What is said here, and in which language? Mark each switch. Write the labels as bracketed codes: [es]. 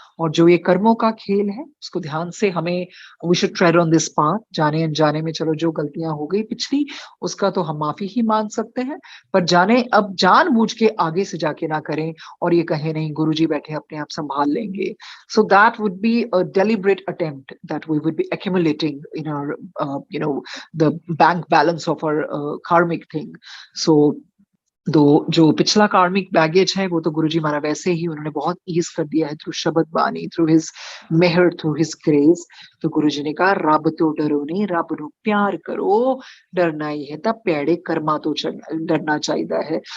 [hi] और जो ये कर्मों का खेल है, उसको ध्यान से हमें [en] We should tread on this path. [hi] जाने-अनजाने में चलो जो गलतियाँ हो गई पिछली, उसका तो हम माफ़ी ही माँग सकते हैं, पर जाने अब जानबूझ के आगे से जाके ना करें और ये कहें नहीं गुरुजी बैठे अपने आप सँभाल लेंगे। [en] So that would be a deliberate attempt that we would be accumulating in our, the bank balance of our karmic thing. [hi] So तो जो पिछला कार्मिक बैगेज है वो तो गुरुजी हमारा वैसे ही उन्होंने बहुत ईज़ कर दिया है [en] Through shabad bani, through his mehar, through his grace. [hi] तो गुरुजी ने कहा [pa] रब तो डरो नहीं, रब ਨੂੰ प्यार करो, डरना ही है ਤਾਂ ਭੈੜੇ ਕਰਮਾਂ ਤੋਂ ਡਰਨਾ ਚਾਹੀਦਾ ਹੈ।